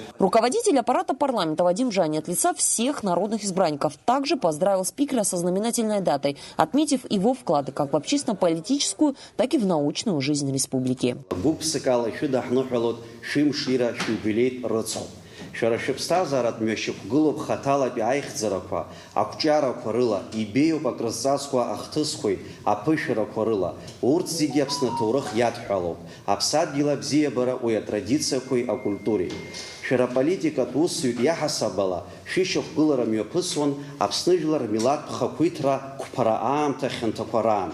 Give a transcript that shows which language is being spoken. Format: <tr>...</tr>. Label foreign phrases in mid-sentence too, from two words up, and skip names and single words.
<ru>Руководитель аппарата парламента Вадим Жани от лица всех народных избранников также поздравил спикера со знаменательной датой, отметив его вклады как в общественно-политическую, так и в научную жизнь республики.</ru> <ab>Шара шыԥсҭазааратә мҩашьақәгылоуп хаҭалатәи аихьӡарақәа, ақәҿиарақәа рыла, ибеиоуп акрызҵазкуа ахҭысқәеи аԥышәарақәа рыла. Урҭ зегьы Аԥсны аҭоурых иадҳәалоуп. Аԥсадгьыл абзиабара уи атрадициақәеи акультуреи. Шәара аполитикатә усзуҩ иаҳасаб ала шәышьақәгылара мҩаԥысуан Аԥсны жәлар рмилаҭтә хақәиҭра қәԥара аамҭа хьанҭақәа раан.</ab>